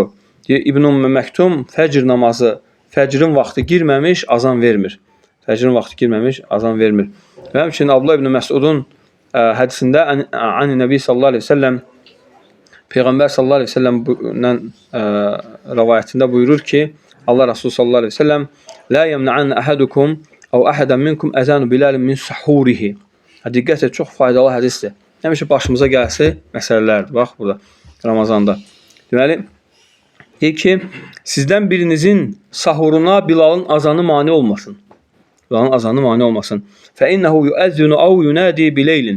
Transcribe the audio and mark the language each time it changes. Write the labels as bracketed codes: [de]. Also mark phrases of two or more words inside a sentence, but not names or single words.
[az] Deyir, İbn Ummu Məktum fəcr namazı, fəcrin vaxtı girməmiş azan vermir. Fəcrin vaxtı girməmiş azan vermir. Və həmçinin Abdullah ibn Məsudun hədisində [ar] عن النبي صلى الله عليه وسلم [az] Peyğəmbər [ar] صلى الله عليه وسلم [az] rivayətində buyurur ki, Allah Resulü [ar] صلى الله عليه وسلم لا يمنعن أحدكم أو أحدا منكم أذان بلال من سحوره. [az] Diqqət et, çox faydalı hədisdir. Həmişə başımıza gəlsə məsələlərdir. Bax burada Ramazanda. Deməli, deyir ki, sizdən birinizin sahuruna Bilalın azanı mane olmasın. Bilalın azanı mane olmasın. [ar] فإنه يؤذن أو ينادي بليل.